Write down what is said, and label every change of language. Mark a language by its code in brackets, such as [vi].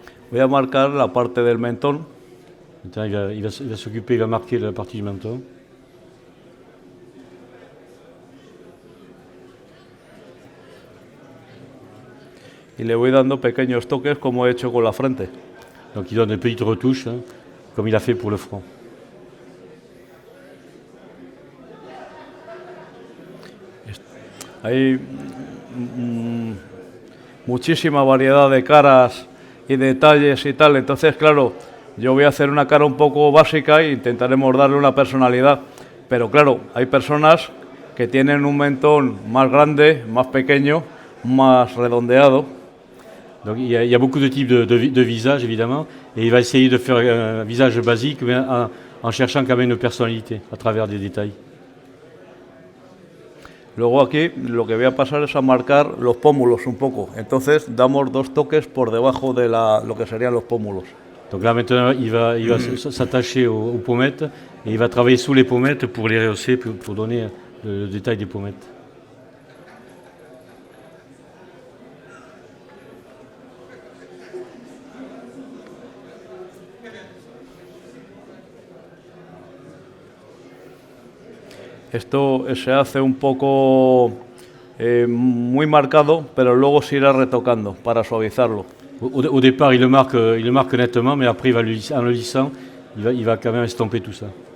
[es] Voy a marcar la parte del mentón. [fr] Maintenant, il va s'occuper, il va marquer la partie du menton. [es] Y le voy dando pequeños toques como he hecho con la frente. [fr] Donc il donne des petites retouches, comme il a fait pour le front. [es] Hay muchísima variedad de caras y detalles y tal, entonces claro, yo voy a hacer una cara un poco básica e intentaremos darle una personalidad, pero claro, hay personas que tienen un mentón más grande, más pequeño, más redondeado. [fr] Donc il y a beaucoup de types de visages évidemment, et il va essayer de faire un visage basique, mais en cherchant quand même une personnalité à travers des détails. [es] Luego aquí lo que voy a pasar es a marcar los pómulos un poco, entonces damos dos toques por debajo de lo que serían los pómulos. [fr] Donc là maintenant il va s'attacher aux pommettes, et il va travailler sous les pommettes pour les rehausser, pour donner le détail des pommettes. [es] Esto se hace un poco muy marcado, pero luego se irá retocando para suavizarlo. [fr] Au départ, il le marque nettement, mais après, en le lissant, il va quand même estomper tout ça.